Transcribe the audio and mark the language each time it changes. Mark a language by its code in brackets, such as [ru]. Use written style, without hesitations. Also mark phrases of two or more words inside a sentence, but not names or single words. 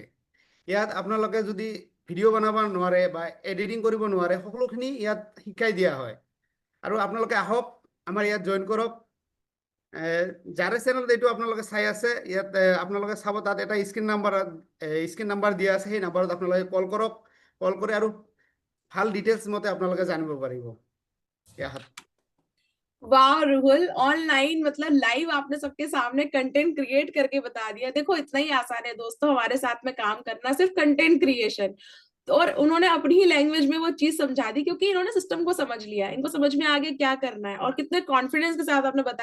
[as] ইয়াত আপোনালোকে যদি ভিডিঅ' বনাব নোৱাৰে বা এডিটিং কৰিব নোৱাৰে, সকলোখিনি ইয়াত শিকাই দিয়া হয়। আৰু আপোনালোকে আহক, আমাৰ ইয়াত জইন কৰক। যাৰে চেনেলত এইটো আপোনালোকে চাই আছে, ইয়াত আপোনালোকে চাব, তাত এটা [en] screen number [as] দিয়া আছে, সেই নাম্বাৰত আপোনালোকে কল কৰক। কল কৰি আৰু ভাল ডিটেইলছ মতে আপোনালোকে জানিব পাৰিব। [hi] वाह रुहुल, ऑनलाइन मतलब लाइव आपने सबके सामने [en] content create [hi] करके बता दिया। देखो इतना ही आसान है दोस्तों हमारे साथ में काम करना, सिर्फ [en] content creation. [hi] तो और उन्होंने अपनी ही लैंग्वेज में वो चीज समझा दी क्योंकि इन्होंने सिस्टम को समझ लिया, इनको समझ में आगे क्या करना है और कितने कॉन्फिडेंस के साथ आपने बताया।